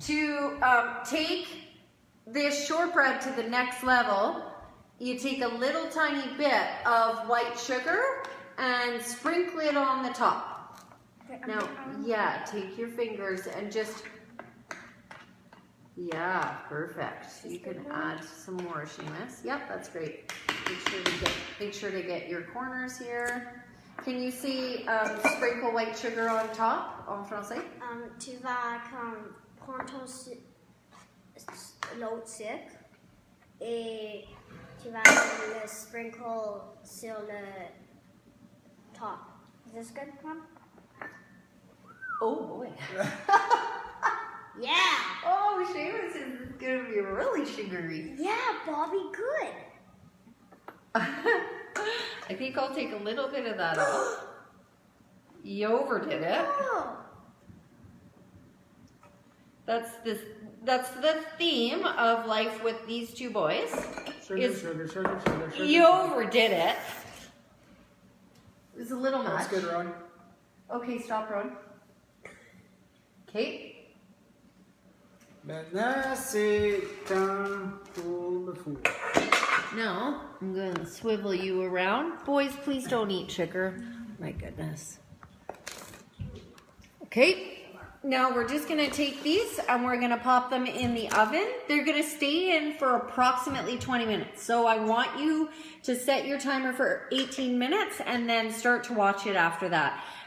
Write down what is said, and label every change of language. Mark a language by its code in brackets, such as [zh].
[en] to take this shortbread to the next level, you take a little tiny bit of white sugar and sprinkle it on the top. Now, yeah, take your fingers and just, yeah, perfect. You can add some more, Seamus. Yep, that's great. Make sure to get your corners here. Can you see sprinkle white sugar on top, [fr] en français? Tu vas comme prendre ton l'eau sec et tu vas le sprinkle sur le top. [en] Is this good, Mom? Oh boy. Yeah! Oh, Seamus is gonna be really sugary. Yeah, Bobby, good. I think I'll take a little bit of that off. You overdid it. Oh. That's the theme of life with these two boys. Sugar, sugar. You overdid it. It was a little much. That's good, Ron. Okay, stop, Ron. Okay. [fr] Maintenant, c'est temps pour le four. [en] Now, I'm going to swivel you around. Boys, please don't eat sugar. My goodness. Okay, now we're just going to take these and we're going to pop them in the oven. They're going to stay in for approximately 20 minutes. So I want you to set your timer for 18 minutes and then start to watch it after that.